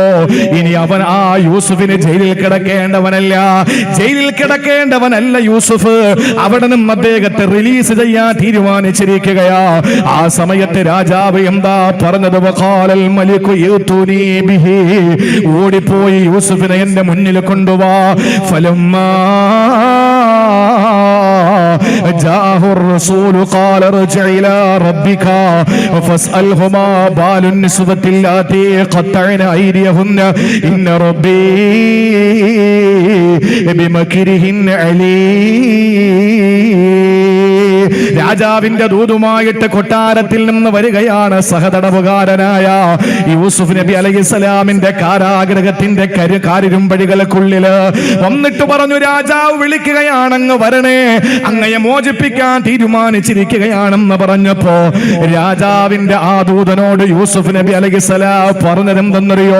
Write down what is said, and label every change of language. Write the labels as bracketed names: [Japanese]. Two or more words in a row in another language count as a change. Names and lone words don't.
[Malayalam] ഇനി അവൻ ആ യൂസുഫിന് ജയിലിൽ കിടക്കേണ്ടവനല്ല യൂസുഫ്. അവിടെ നിന്ന് അദ്ദേഹത്തെ റിലീസ് ചെയ്യാൻ തീരുമാനിച്ചിരിക്കുകയാ. ആ സമയത്ത് രാജാവ് എന്താ പറഞ്ഞത്? [Arabic] وقال الملك ائتوني به, [Malayalam] ഓടിപ്പോയി യൂസുഫിനെ എന്റെ മുന്നിൽ കൊണ്ടുവാ. [Arabic] ഫലമ്മാ جاءه الرسول قال ارجع إلى ربك فاسأله ما بال النسوة اللاتي قطعن أيديهن إن ربي بمكرهن عليم. [Malayalam] രാജാവിന്റെ ദൂതുമായിട്ട് കൊട്ടാരത്തിൽ നിന്ന് വരികയാണ് സഹതടവുകാരനായ യൂസുഫ് നബി അലൈഹിസ്സലാമിന്റെ കാരാഗ്രഹത്തിന്റെ കാരിരുമ്പടികൾക്കുള്ളില് വന്നിട്ട് പറഞ്ഞു, രാജാവ് വിളിക്കുകയാണങ്ങ് വരണേ, അങ്ങയെ മോചിപ്പിക്കാൻ തീരുമാനിച്ചിരിക്കുകയാണെന്ന് പറഞ്ഞപ്പോ രാജാവിന്റെ ആ ദൂതനോട് യൂസുഫ് നബി അലൈഹിസ്സലാം പറഞ്ഞതെന്തെന്നറിയോ?